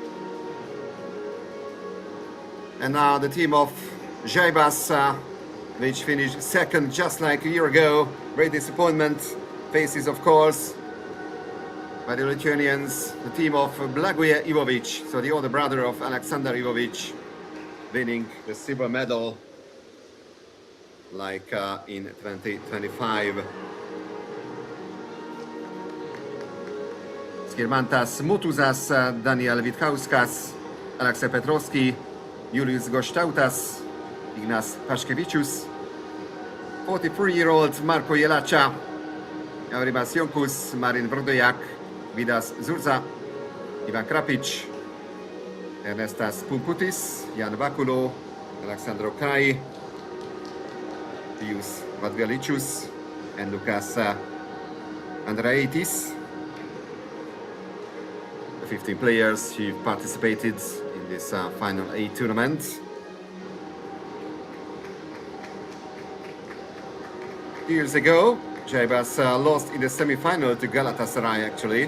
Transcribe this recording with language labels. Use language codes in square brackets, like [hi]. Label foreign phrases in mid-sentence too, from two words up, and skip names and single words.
[en] And now the team of Jaibas, which finished 2nd just like a year ago. Great disappointment, faces of course by the Lithuanians, the team of Blagoje Ivovic, so the older brother of Alexander Ivovic, winning the silver medal like in 2025. Skirmantas Mutuzas, Daniel Vitkauskas, Alexei Petrovski, Julius Gostautas, Ignas Paškevičius, 43-year-old Marko Jelača, Euribas Jonkus, Marin Vrdojak, Vidas Zurza, Ivan Krapic, Ernestas Pumputis, Jan Vakulo, Alexandro Kai, Pius Vadgalicius, and Lukas Andraitis. The 15 players who participated in this final 8 tournament. 2 years ago, Jaibas lost in the semi-final to Galatasaray actually.